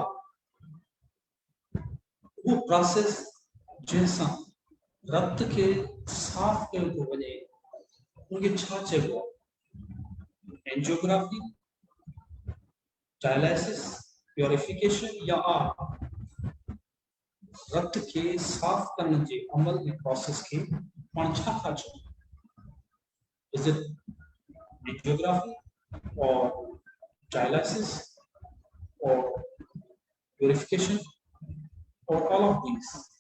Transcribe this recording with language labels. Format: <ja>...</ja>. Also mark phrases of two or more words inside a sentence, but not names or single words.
<sd>वो प्रोसेस जैसा रक्त के साफ कयो थो वञे उनके छा चइबो एंजियोग्राफी डायलिसिस प्यूरिफिकेशन या रक्त</sd> <hi>के साफ करने के अमल में</hi> <sd>प्रोसेस के पाण छा था चो</sd> <en>is it angiography</en> <sd>और डायलिसिस और प्यूरिफिकेशन और</sd> <en>all of these</en>